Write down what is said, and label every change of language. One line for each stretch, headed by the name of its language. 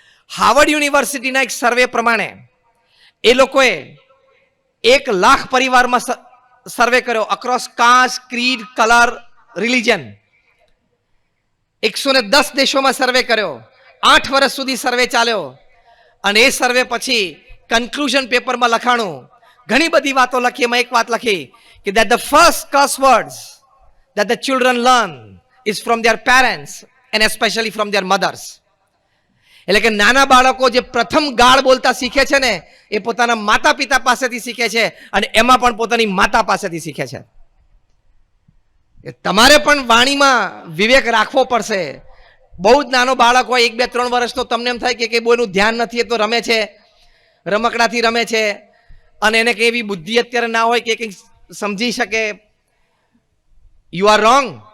Gujarati: Harvard યુનિવર્સિટીના એક સર્વે પ્રમાણે એ લોકોએ 1 લાખ પરિવારમાં સર્વે કર્યો,
English: Across caste, creed, colour, religion.
Gujarati: 110 દેશોમાં સર્વે કર્યો. 8 વર્ષ સુધી સર્વે ચાલ્યો અને એ સર્વે પછી કન્ક્લુઝન પેપરમાં લખાણું, ઘણી બધી વાતો લખી. એમાં એક વાત લખી કે
English: that the first curse words that the children learn is from their parents and especially from their mothers.
Gujarati: એટલે કે નાના બાળકો જે પ્રથમ ગાળ બોલતા શીખે છે ને, એ પોતાના માતા પિતા પાસેથી શીખે છે અને એમાં પણ પોતાની માતા પાસેથી શીખે છે. તમારે પણ વાણીમાં વિવેક રાખવો પડશે. બહુ જ નાનો બાળક હોય, 1, 2, 3 વર્ષનો, તમને એમ થાય કે બોયનું ધ્યાન નથી, એ તો રમે છે, રમકડાથી રમે છે અને એને કઈ એવી બુદ્ધિ અત્યારે ના હોય કે કંઈક સમજી શકે.
English: You are wrong.